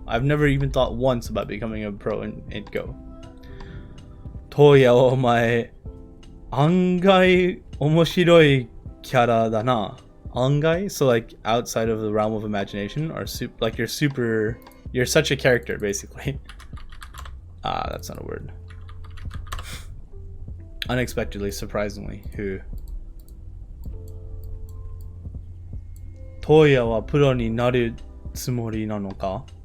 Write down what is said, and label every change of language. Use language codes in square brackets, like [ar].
[en] I've never even thought once about becoming a pro in Go. [ja] トウヤお前案外面白いキャラだな. 案外? [en] So like outside of the realm of imagination, or like you're such a character basically. That's not a word. Unexpectedly, surprisingly, who? [ja] トウヤはプロになるつもりなのか?